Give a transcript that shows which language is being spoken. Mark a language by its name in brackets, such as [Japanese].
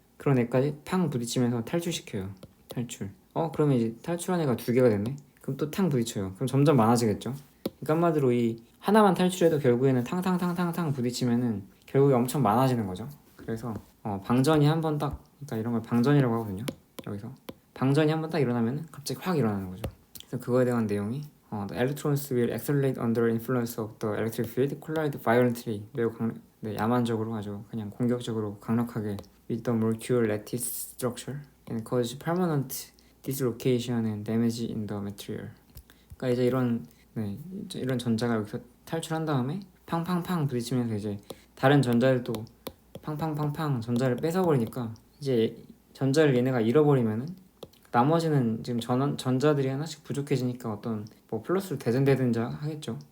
[Korean] 그런 애까지 탕 부딪히면서 탈출시켜요. 탈출. 그러면 이제 탈출한 애가 2개가 됐네. 그럼 또 탕 부딪혀요. 그럼 점점 많아지겠죠. 그러니까 한마디로 이 하나만 탈출해도 결국에는 탕탕탕탕탕 부딪히면은 결국에 엄청 많아지는 거죠. 그래서 방전이 한 번 딱, 그러니까 이런 걸 방전이라고 하거든요. 여기서 방전이 한번 딱 일어나면 갑자기 확 일어나는 거죠. 그래서 그거에 대한 내용이 [English] The electrons will accelerate under influence of the electric field, collide violently. [Korean] 매우 야만적으로 아주 그냥 공격적으로 강력하게 [English] with the molecular lattice structure and cause permanent dislocation and damage in the material. [Korean] 그러니까 이제 이런 전자가 여기서 탈출한 다음에 팡팡팡 부딪히면서 이제 다른 전자들도 팡팡팡팡 전자를 뺏어버리니까 이제 전자를 얘네가 잃어버리면은 나머지는 지금 전자들이 하나씩 부족해지니까 어떤 뭐 플러스로 대전되든지 하겠죠.